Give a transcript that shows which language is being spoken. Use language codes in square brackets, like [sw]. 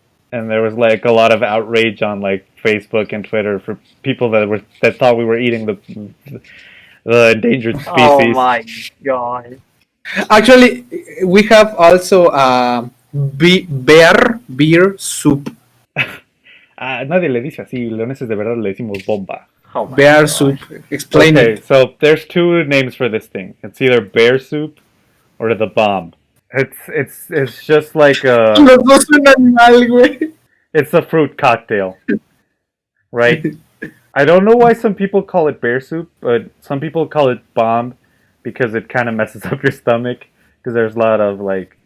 [en] And there was like a lot of outrage on like Facebook and Twitter for people that thought we were eating the endangered species. Oh my god. Actually, we have also bear soup. [es] Nadie le dice así, leoneses de verdad le decimos bomba. [en] Oh my Bear god. soup. Explain Okay, it. so there's two names for this thing. It's either bear soup or the bomb. It's just like a [es] Los dos son animal, güey. [en] it's a fruit cocktail, right? I don't know why some people call it bear soup, but some people call it bomb because it kind of messes up your stomach because there's a lot of like